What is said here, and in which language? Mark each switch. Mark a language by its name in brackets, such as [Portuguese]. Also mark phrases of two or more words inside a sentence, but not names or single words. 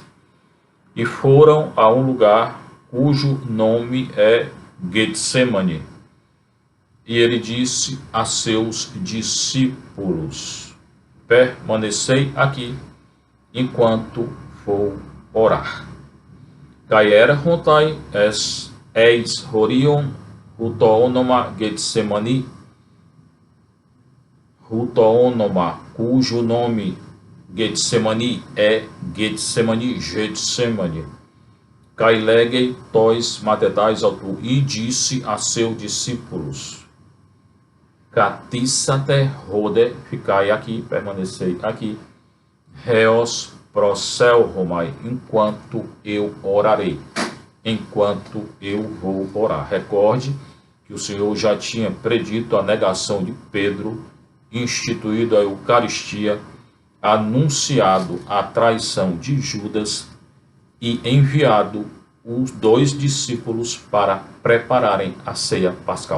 [Portuguese] E foram a um lugar cujo nome é Getsemane. E ele disse a seus discípulos: permanecei aqui, enquanto vou orar. [Greek] Καὶ ἔρχονται εἰς χωρίον οὗ τὸ ὄνομα Γεθσημανί, οὗ τὸ ὄνομα, [Portuguese] cujo nome Getsemani é Getsemani. [Greek] Καὶ λέγει τοῖς μαθηταῖς αὐτοῦ, [Portuguese] e disse a seus discípulos: [Greek] Καθίσατε ὧδε, [Portuguese] ficai aqui, permanecei aqui, [Greek] ἕως προσεύξωμαι, [Portuguese] enquanto eu orarei, enquanto eu vou orar. Recorde que o Senhor já tinha predito a negação de Pedro, instituído a Eucaristia, anunciado a traição de Judas e enviado os 2 discípulos para prepararem a ceia pascal.